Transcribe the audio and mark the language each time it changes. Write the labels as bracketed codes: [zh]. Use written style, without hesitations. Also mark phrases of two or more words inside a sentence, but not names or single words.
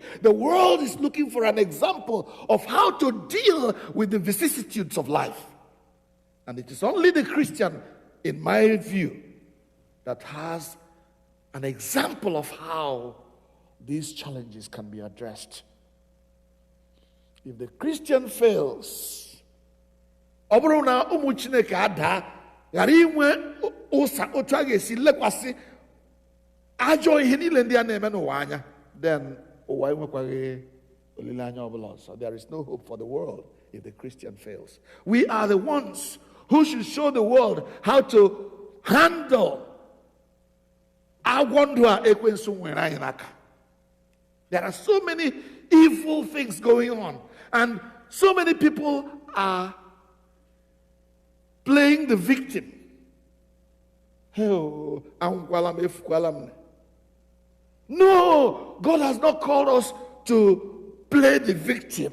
[en] The world is looking for an example of how to deal with the vicissitudes of life. And it is only the Christian, in my view, that has an example of how these challenges can be addressed. If the Christian fails, [ig] ọ bụrụ na ụmụ Chineke ada ghara inwe ụsa otu a ga-esi lekwasị ajọ ihe niile ndị a na-eme n'ụwa anya, then ụwa enwekwaghị olileanya ọbụla ọzọ. [en] There is no hope for the world if the Christian fails. We are the ones who should show the world how to handle [ig] agwọ ndụ a ekwensu nwere anyị n'aka. [en] There are so many evil things going on, and so many people are playing the victim. No, God has not called us to play the victim.